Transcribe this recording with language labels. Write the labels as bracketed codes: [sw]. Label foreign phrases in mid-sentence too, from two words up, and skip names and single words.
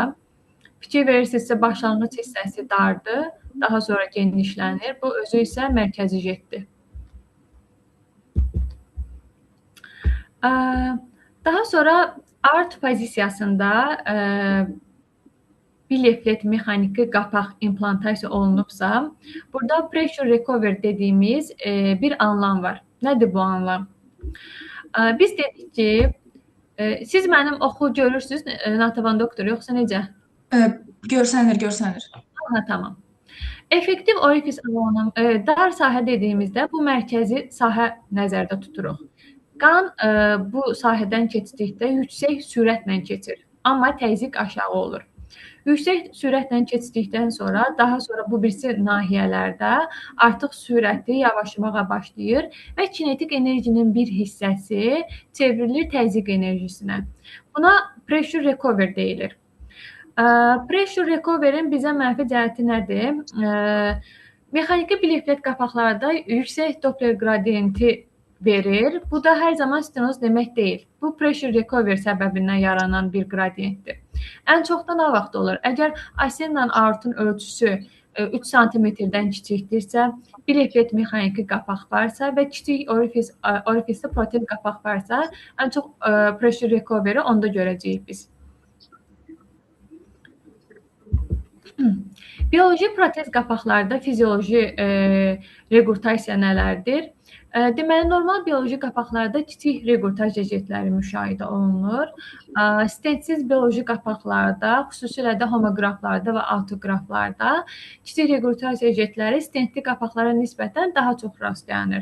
[az] Fikir verirsinizsə, başlanğıc hissəsi dardır, daha sonra genişlənir. Bu özü isə mərkəzi jetdir. Daha sonra art pozisiyasında bir leflet mexaniki qapaq implantasiya olunubsa, burada [en] pressure recovery [az] dediyimiz bir anlam var. Nədir bu anlam? Biz dedik ki, siz mənim oxu görürsünüz, Natəvan doktor, yoxsa necə? Görsənir. Tamam. Effektiv orifis alanı, dar sahə dediyimizdə bu mərkəzi sahə nəzərdə tuturuq. Qan bu sahədən keçdikdə yüksək sürətlə keçir, amma təzyiq aşağı olur. Yüksək sürətlə keçdikdən sonra, daha sonra bu birisi nahiyələrdə artıq sürəti yavaşlamağa başlayır və kinetik enerjinin bir hissəsi çevrilir təzyiq enerjisinə. Buna [en] pressure recovery [az] deyilir. [en] Pressure recovery- [az] in bizə mənfi cəhəti nədir? Mexaniki bileflet qapaqlarda yüksək Doppler qradiyenti verir. Bu da hər zaman stenoz demək deyil. Bu [en] pressure recovery [az] səbəbindən yaranan bir qradiyentdir. Ən çoxda nə vaxt olur? Əgər asenla aortun ölçüsü 3 cm-dən kiçikdirsə, bileflet mexaniki qapaq varsa və kiçik orifisli protez qapaq varsa, ən çox [en] pressure recovery [az] onda görəcəyik biz. Bioloji protez qapaqlarda fizioloji requrtasiya nələrdir? Deməli, normal bioloji qapaqlarda kiçik requrtaj ejetləri müşahidə olunur. Stentsiz bioloji qapaqlarda, xüsusilə də homoqraflarda və autoqraflarda kiçik requrtaj ejetləri stentli qapaqlara nisbətən daha çox rastlanır.